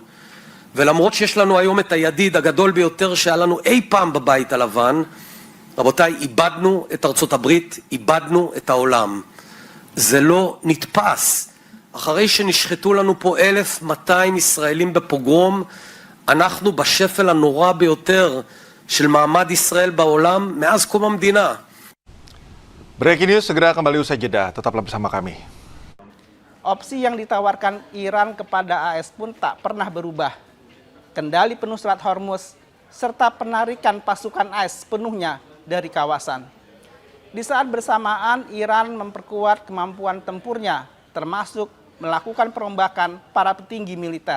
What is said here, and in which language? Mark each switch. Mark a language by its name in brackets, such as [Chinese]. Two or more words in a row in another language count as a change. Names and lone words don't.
[Hebrew] ולמרות שיש לנו היום את הידיד הגדול ביותר שהיה לנו אי פעם בבית הלבן, רבותיי, איבדנו את ארצות הברית, איבדנו את העולם. זה לא נתפס. אחרי שנשחטו לנו פה 1,200 ישראלים בפוגרום, אנחנו בשפל הנורא ביותר של מעמד ישראל בעולם mאז קום המדינה. [English] Breaking news [Indonesian] segera kembali usai jeda. Tetaplah bersama kami. Opsi yang ditawarkan Iran kepada AS pun tak pernah berubah. Kendali penuh Selat Hormuz serta penarikan pasukan AS sepenuhnya dari kawasan. Di saat bersamaan, Iran memperkuat kemampuan tempurnya, termasuk melakukan perombakan para petinggi militer.